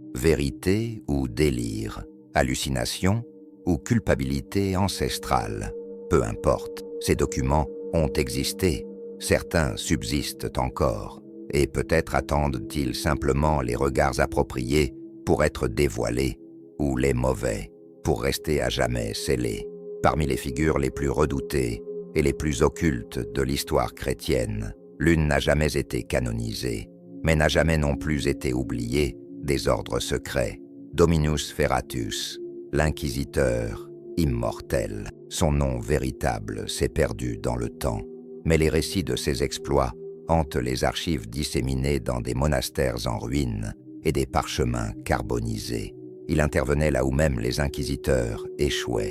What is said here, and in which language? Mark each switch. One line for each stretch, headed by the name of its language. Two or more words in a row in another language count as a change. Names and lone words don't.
French: Vérité ou délire, hallucination ou culpabilité ancestrale, peu importe, ces documents ont existé, certains subsistent encore, et peut-être attendent-ils simplement les regards appropriés pour être dévoilés, ou les mauvais, pour rester à jamais scellés. Parmi les figures les plus redoutées et les plus occultes de l'histoire chrétienne, l'une n'a jamais été canonisée, mais n'a jamais non plus été oubliée des ordres secrets. Dominus Ferratus, l'inquisiteur immortel. Son nom véritable s'est perdu dans le temps, mais les récits de ses exploits hantent les archives disséminées dans des monastères en ruine et des parchemins carbonisés. Il intervenait là où même les inquisiteurs échouaient.